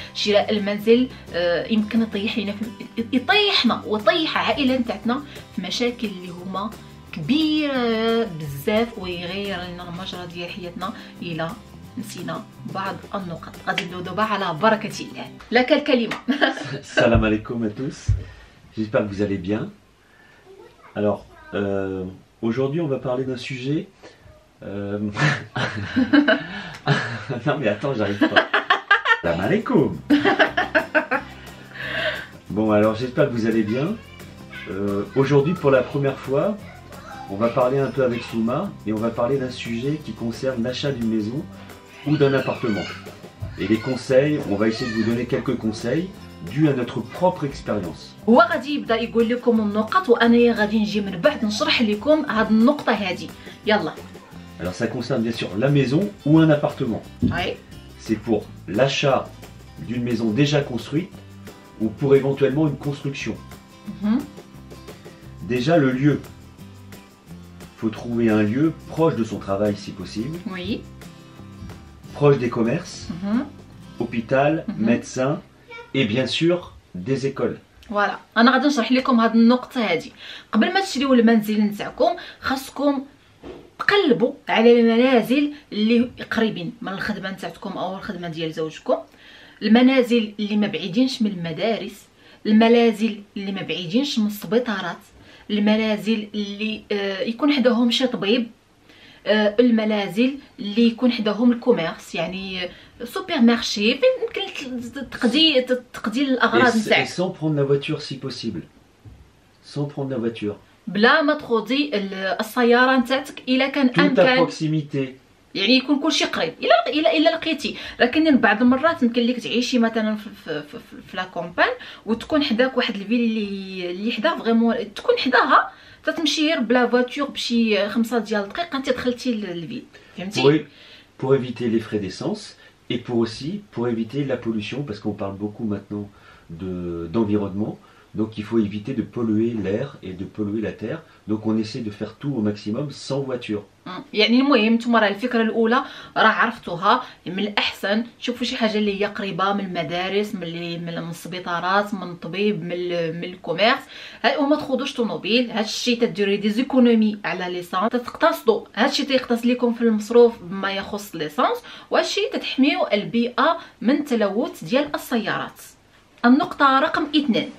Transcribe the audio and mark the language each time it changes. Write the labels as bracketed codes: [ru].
[ar] شراء المنزل يمكن يطيح لينا يطيحنا ويطيح عائله نتاعنا في مشاكل اللي هما كبيره بزاف، ويغير لنا المجرى ديال حياتنا الى نسينا بعض النقط. غادي نبداو دابا على بركه الله. لك الكلمه. [fr] Salam alaikum à tous. J'espère que vous allez bien. Alors, aujourd'hui, on va parler d'un sujet. Non, mais attends, j'arrive pas. Salam alaikum. Bon, alors, j'espère que vous allez bien. Aujourd'hui, pour la première fois, on va parler un peu avec Souma et on va parler d'un sujet qui concerne l'achat d'une maison ou d'un appartement. Et les conseils, on va essayer de vous donner quelques conseils dus à notre propre expérience. [ar] هو غادي يبدا يقول لكم النقط، وانا غادي نجي من بعد نشرح لكم هذه النقطه هذه. يلا. [fr] Alors ça concerne bien sûr la maison ou un appartement. Oui. C'est pour l'achat d'une maison déjà construite ou pour éventuellement une construction. Déjà le lieu. Il faut trouver un lieu proche de son travail si possible. Oui. Proche des commerces, hôpital, médecin et bien sûr des écoles. [ar] فوالا، انا غادي نشرح لكم هذه النقطه هذه. قبل ما تشريو المنزل نتاعكم خاصكم تقلبوا على المنازل اللي قريبين من الخدمه نتاعكم او الخدمه ديال زوجكم، المنازل اللي ما بعيدينش من المدارس، المنازل اللي ما بعيدينش من السبيطارات، المنازل اللي يكون حداهم شي طبيب، المنازل اللي يكون حداهم الكوميرس، يعني سوبر مارشي فين يمكن تقضي الاغراض نتاعك. [fr] Sans prendre la voiture si possible. Sans prendre la voiture. [ar] بلا ما تخوضي السياره نتاعك الا كان امكان. [fr] Tout à proximité. [ar] يعني يكون كلشي قريب الا لقيتي. لكن بعض المرات يمكن لك تعيشي مثلا في لا كومبان وتكون حداك واحد الفيل اللي حدا فريمون تكون حداها تتمشي بلا فواتور بشي 5 ديال الدقائق انت دخلتي للفيل، فهمتي؟ [fr] Pour éviter les frais d'essence et pour éviter la pollution, parce qu'on parle beaucoup maintenant d'environnement. Donc il faut éviter de polluer l'air et de polluer la terre. Donc on essaie de faire tout au maximum sans voiture. [ar] يعني المهم نتوما راه الفكره الاولى راه عرفتوها. من الاحسن تشوفوا شي حاجه اللي هي قريبه من المدارس، من السبيطارات، من الطبيب، من الكوميرس، وما تخوضوش طوموبيل. هذا الشيء تديروا [fr] دي زيكونومي [ar] على ليسانس، تقتصدوا هذا الشيء تيقتص لكم في المصروف بما يخص ليسانس، وهذا الشيء تتحميوا البيئه من تلوث ديال السيارات. النقطه رقم 2،